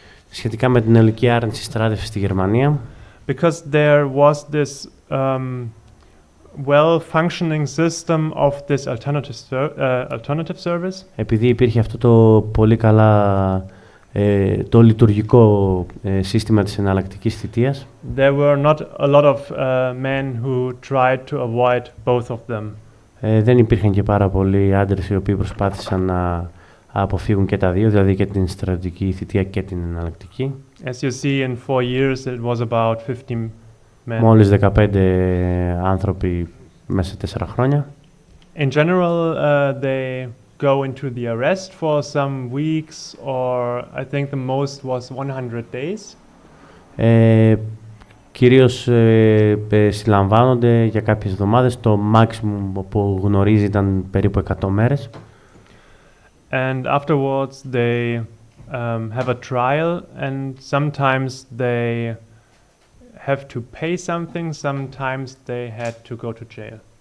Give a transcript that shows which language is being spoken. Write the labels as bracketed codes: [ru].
[el] Σχετικά με την ολική άρνηση στράτευσης στη Γερμανία. [en] Because there was this well-functioning system of this alternative service. [el] Επειδή υπήρχε αυτό το πολύ καλά το λειτουργικό σύστημα της εναλλακτικής θητείας. [en] There were not a lot of men who tried to avoid both of them. [el] Δεν υπήρχαν και πάρα πολλοί άντρες οι οποίοι προσπάθησαν να αποφύγουν και τα δύο, δηλαδή και την στρατιωτική θητεία και την εναλλακτική. [en] As you see, in 4 years it was about 50 men. [el] Μόλις 15 άνθρωποι μέσα σε 4 χρόνια. [en] In general, they go into the arrest for some weeks, or I think the most was 100 days. [el] Κυρίως συλλαμβάνονται για κάποιες εβδομάδες. Το maximum που γνωρίζει ήταν περίπου 100 μέρες. [en] And afterwards they have a trial, and sometimes they have to pay something, sometimes they had to go to jail.